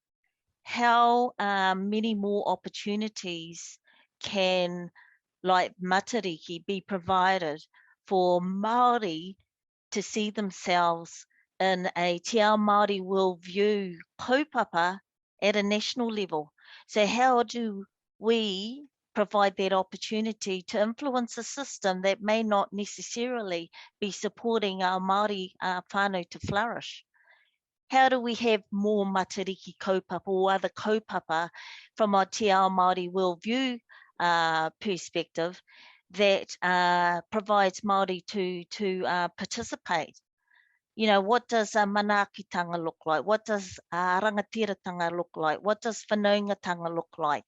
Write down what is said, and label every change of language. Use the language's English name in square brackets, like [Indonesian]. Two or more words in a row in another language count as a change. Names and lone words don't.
[English] How many more opportunities can, like Matariki, be provided for Māori to see themselves in a [Māori] Te Ao Māori [English] worldview kaupapa at a national level? So how do we provide that opportunity to influence a system that may not necessarily be supporting our Māori whānau to flourish? How do we have more [Māori] matariki kaupapa [English] or other kaupapa from our [Māori] Te Ao Māori [English] worldview perspective that provides Māori to participate? You know, what does manaakitanga look like? What does rangatiratanga look like? What does whanaungatanga look like?